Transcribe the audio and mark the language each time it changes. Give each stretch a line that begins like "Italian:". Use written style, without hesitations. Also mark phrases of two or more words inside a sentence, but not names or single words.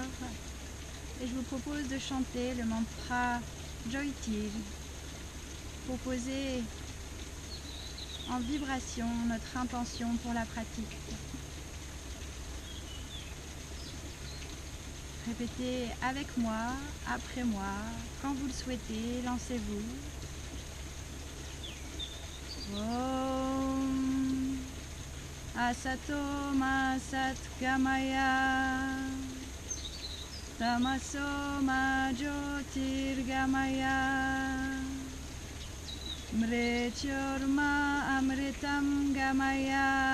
French: Et je vous propose de chanter le mantra Jyoti pour poser en vibration notre intention pour la pratique. Répétez avec moi, après moi, quand vous le souhaitez, lancez-vous.
Sanskrit: Om Asato Ma Sat Gamaya Tamaso Ma Jyotirgamaya Mrityorma Amritam Gamaya.